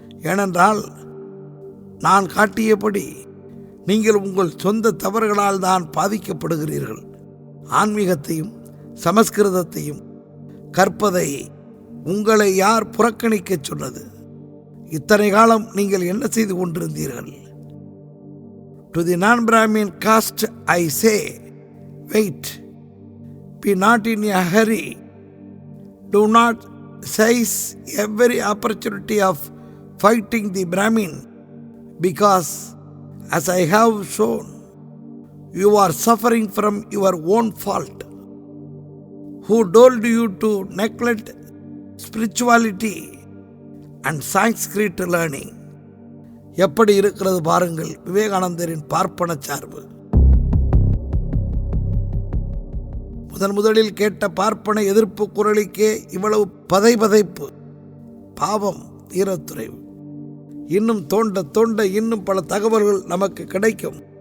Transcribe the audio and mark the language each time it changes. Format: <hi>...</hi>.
<ta>ஏனென்றால் நான் காட்டியபடி நீங்கள் உங்கள் சொந்த தவறுகளால் தான் பாதிக்கப்படுகிறீர்கள். ஆன்மீகத்தையும் சமஸ்கிருதத்தையும் கற்பதை உங்களை யார் புறக்கணிக்க சொன்னது? இத்தனை காலம் நீங்கள் என்ன செய்து கொண்டிருந்தீர்கள்?</ta> <en>To the non Brahmin caste I say, wait, be not in a hurry, do not seize every opportunity of fighting the Brahmin, because as I have shown, you are suffering from your own fault. Who told you to neglect spirituality and Sanskrit learning?</en> <ta>எப்படி இருக்கிறது பாருங்கள் விவேகானந்தரின் பார்ப்பன சார்பு. முதலில் கேட்ட பார்ப்பன எதிர்ப்பு குரலுக்கே இவ்வளவு பதைபதைப்பு. பாவம் வீரத்துறைவு. இன்னும் தோண்ட தோண்ட இன்னும் பல தகவல்கள் நமக்கு கிடைக்கும்.</ta>